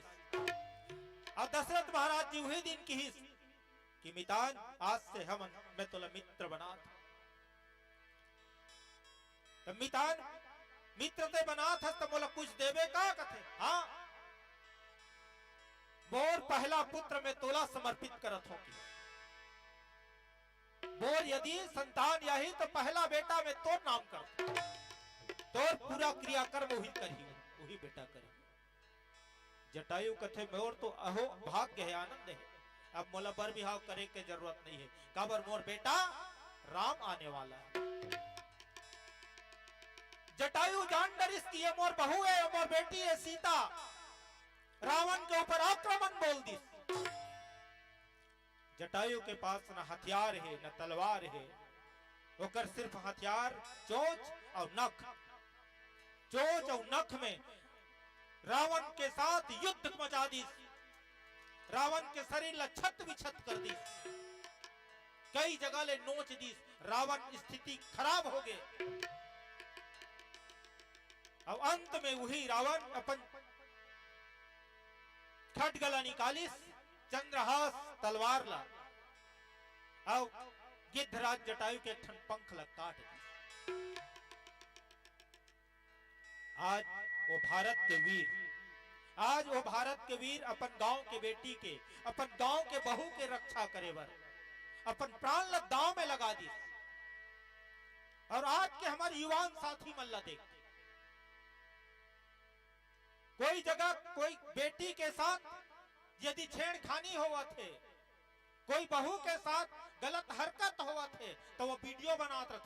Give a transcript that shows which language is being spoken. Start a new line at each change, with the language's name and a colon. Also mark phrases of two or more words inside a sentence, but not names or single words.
Chhattisgarhi: और दशरथ महाराज जी वही दिन की कि मितान, आज से हम मैं तोला मित्र बना था। तो मितान मित्र ते बना था तो मोला कुछ देवे का कथे? हाँ, मोर पहला पुत्र में तोला समर्पित करत हो। मोर यदि संतान यही तो पहला बेटा में तोर नाम कर, तोर पूरा क्रियाकर्म वही करी, वही बेटा करी। जटायु कथे मोर तो अहो भाग्य है, आनंद है, अब मोला बर बिहाव करे के जरूरत नहीं है। काबर मोर बेटा राम आने वाला है। जटायु जान डरिस कि ये मोर बहू है, मोर बेटी है सीता। रावण के ऊपर आक्रमण बोल दी। जटायु के पास न हथियार है न तलवार है, ओकर सिर्फ हथियार चोंच और नख। चोंच और नख में रावण के साथ युद्ध मचा दी। रावण के शरीर ला छत विछत कर दी, कई जगह ले नोच दी। रावण स्थिति खराब हो गए। अब अंत में वही रावण अपन खटगला निकालिस, चंद्रहास तलवार ला, अब गिद्धराज जटायु के ठन पंख ला काट दी। आज वो भारत के वीर, आज वो भारत के वीर अपन गांव के बेटी के, अपन गांव के बहू के रक्षा करे बर अपन प्राण ला दांव में लगा दी। और आज के हमारे युवान साथी मन ला देख, कोई जगह कोई बेटी के साथ यदि छेड़खानी हुआ थे, कोई बहू के साथ गलत हरकत हुआ थे, तो वो वीडियो बनाते रहे।